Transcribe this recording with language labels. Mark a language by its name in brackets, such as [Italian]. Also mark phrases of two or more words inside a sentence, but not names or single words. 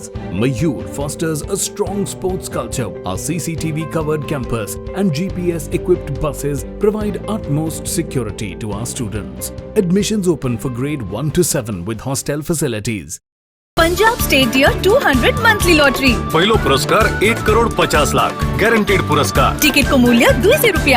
[English] Mayur fosters a strong sports culture. Our CCTV-covered campus and GPS-equipped buses provide utmost security to our students. Admissions open for grade 1 to 7 with hostel facilities. Punjab State Year 200 Monthly Lottery. [Nepali] पहिलो पुरस्कार 1,50,00,000 गॅरंटेड पुरस्कार. टिकट को मूल्य 200 रुपया.